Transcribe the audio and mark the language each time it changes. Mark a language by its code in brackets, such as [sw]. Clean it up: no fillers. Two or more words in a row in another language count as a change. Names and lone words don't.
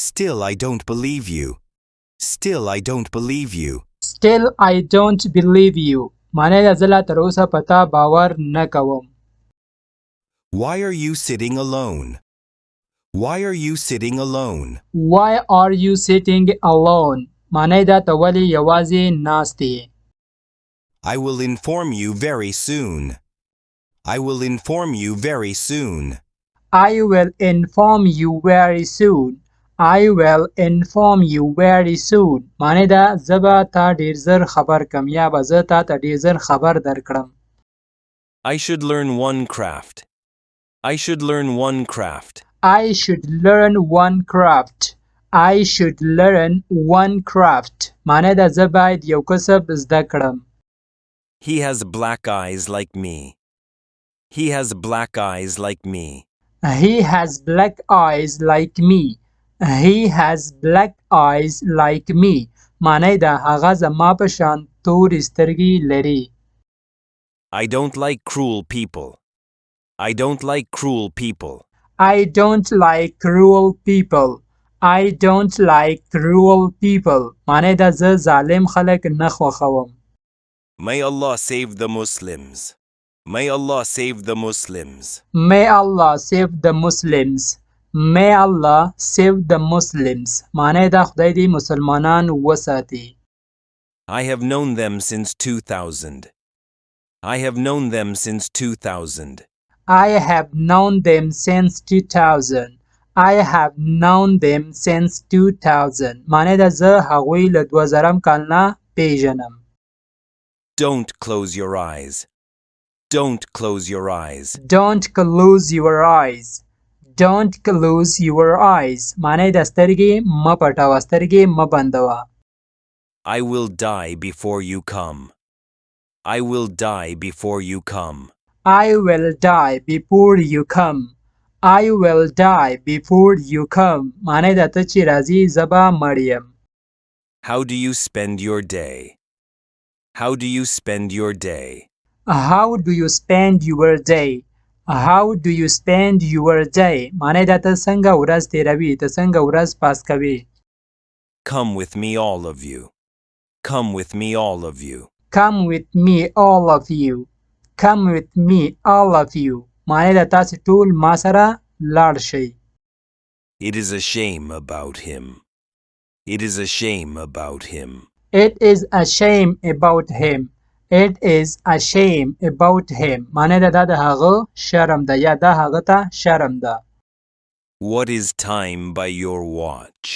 [en] Still I don't believe you. Still I don't believe you. Still I don't believe you. [ps] معنی دا زه لا تر اوسه په تا باور نه کوم. [en] Why are you sitting alone? Why are you sitting alone? Why are you sitting alone? [ps] معنی دا ته ولې یوازې ناست یې. [en] I will inform you very soon. I will inform you very soon. I will inform you very soon. I will inform you very soon. [ps] معنی دا زه به تا ډېر زر خبر کم یا به زه تا ته ډېر زر خبر درکړم. [en] I should learn one craft. I should learn one craft. I should learn one craft. I should learn one craft. [ps] معنی دا زه باید یو کسب زده کړم. [en] He has black eyes like me. He has black eyes like me. He has black eyes like me. He has black eyes like me. [ps] معنی دا هغه زما په شان تورې سترګې لري. [en] I don't like cruel people. I don't like cruel people. I don't like cruel people. I don't like cruel people. [ps] معنی دا زه ظالم خلک نه خوښوم. [en] May Allah save the Muslims. May Allah save the Muslims. May Allah save the Muslims. May Allah save the Muslims. [ps] معنی دا خدای دې مسلمانان وساتي. [en] I have known them since 2000. I have known them since 2000. I have known them since 2000. I have known them since 2000. [ps] معنی دا زه هغوی له 2000 کال نه پیژنم. [en] Don't close your eyes. Don't close your eyes. Don't close your eyes. Don't close your eyes. [ps] معنی دا سترګې مه پټوه، سترګې مه بندوه. [en] I will die before you come. I will die before you come. I will die before you come. I will die before you come. [ps] معنی دا ته چې راځي زه به مړ یم. [en] How do you spend your day? How do you spend your day? How do you spend your day? How do you spend your day? [ps] معنی دا ته څنګه ورځ تیروي، ته څنګه ورځ پاس کوي. [en] Come with me all of you. Come with me all of you. Come with me all of you. Come with me all of you. [ps] معنی دا تاسې ټول ما سره لاړ شئ. [en] It is a shame about him. It is a shame about him. It is a shame about him. It is a shame about him. [ps] معنی دا د هغه شرم ده یا دا هغه ته شرم ده. [en] What is time by your watch?